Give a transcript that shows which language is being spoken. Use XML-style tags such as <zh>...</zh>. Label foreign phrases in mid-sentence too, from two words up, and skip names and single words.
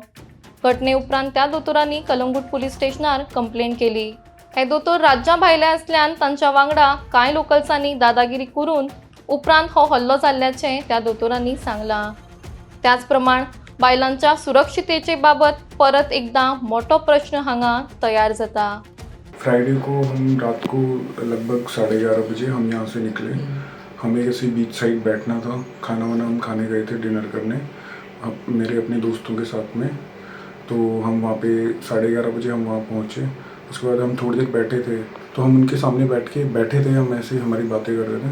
<kok>घटने उपरांत त्या दोतोरांनी कलंगूट पुलीस स्टेशनार कंप्लेंट केली। हे दोतोर राज्या भायले आसल्यान तांच्या वांगडा कांय लोकल्सांनी दादागिरी करून उपरांत हो हल्लो जाल्ल्याचें त्या दोतोरांनी सांगलां। त्याच प्रमाण बायलांच्या सुरक्षितेचे बाबत परत एकदा मोठो प्रश्न हांगा तयार जाता।</kok> <hi>फ्राइडे को हम रात को लगभग 11:30 बजे हम यहाँ से निकले। हमें किसी</hi> <en>beach side</en> <hi>बैठना था, खाना वाना हम खाने गए थे डिनर करने मेरे अपने दोस्तों के साथ में। तो हम वहाँ पे 11:30 बजे हम वहाँ पहुँचे। उसके बाद हम थोड़ी देर बैठे थे, तो हम उनके सामने बैठे थे, हम ऐसे हमारी बातें कर रहे थे।</hi>